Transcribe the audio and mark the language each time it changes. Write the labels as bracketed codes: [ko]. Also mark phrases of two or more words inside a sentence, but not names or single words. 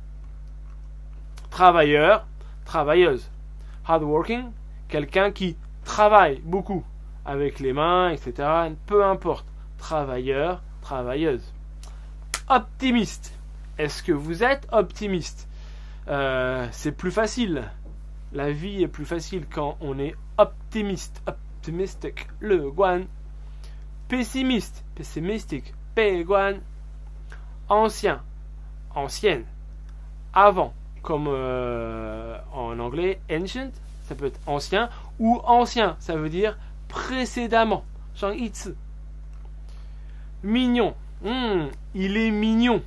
[fr] Travailleur, travailleuse. Hardworking, quelqu'un qui travaille beaucoup, avec les mains, etc. Peu importe. Travailleur, travailleuse. Optimiste. Est-ce que vous êtes optimiste? C'est plus facile. La vie est plus facile quand on est optimiste. [en] Optimistic. [zh] 乐观. [fr] Pessimiste. Pessimistic. [zh] 悲观. [fr] Ancien. Ancienne. Avant. Comme en anglais, ancient, ça peut être ancien, ou ancien, ça veut dire précédemment. [zh] 上一次. [fr] Mignon. Il est mignon.